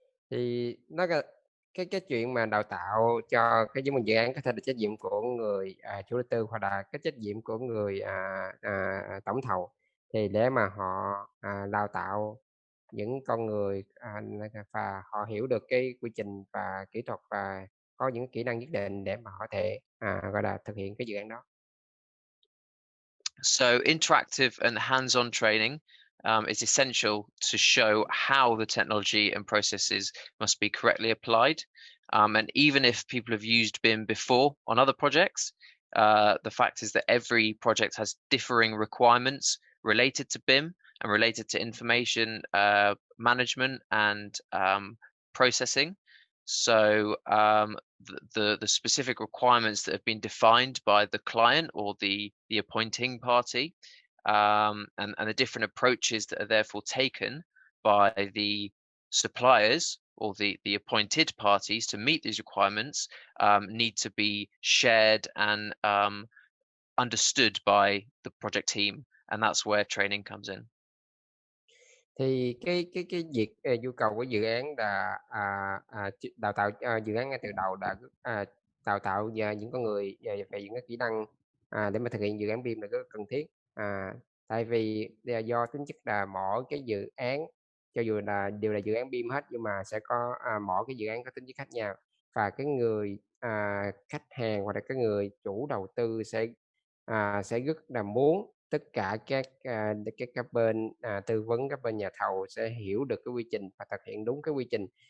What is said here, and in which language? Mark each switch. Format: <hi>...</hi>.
<vi>Thì nó cái chuyện mà đào tạo cho cái dự án có thể là trách nhiệm của người chủ đầu tư hoặc là cái trách nhiệm của người tổng thầu, thì để mà họ đào tạo những con người và họ hiểu được cái quy trình và kỹ thuật và có những kỹ năng nhất định để mà họ thể gọi là thực hiện cái dự án đó.</vi> <en>So interactive and hands-on training is essential to show how the technology and processes must be correctly applied. And even if people have used BIM before on other projects, the fact is that every project has differing requirements related to BIM and related to information management and processing. So the specific requirements that have been defined by the client or the appointing party and the different approaches that are therefore taken by the suppliers or the appointed parties to meet these requirements need to be shared and understood by the project team, and that's where training comes in.</en> <vi>Thì cái việc nhu cầu của dự án là đào tạo dự án ngay từ đầu đã đào tạo những con người về những cái kỹ năng để mà thực hiện dự án BIM là rất cần thiết. Tại vì do tính chất là mỗi cái dự án cho dù là đều là dự án BIM hết, nhưng mà sẽ có mỗi cái dự án có tính chất khác nhau, và cái người khách hàng hoặc là cái người chủ đầu tư sẽ rất là muốn tất cả các bên tư vấn, các bên nhà thầu sẽ hiểu được cái quy trình và thực hiện đúng cái quy trình</vi>